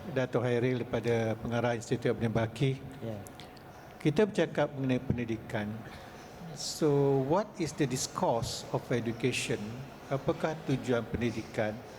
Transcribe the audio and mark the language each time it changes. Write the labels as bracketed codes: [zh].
[ms] Datuk Hairil daripada Pengarah Institut Abdul Baki. Kita bercakap mengenai pendidikan. [en] So, what is the discourse of education? [ms] Apakah tujuan pendidikan?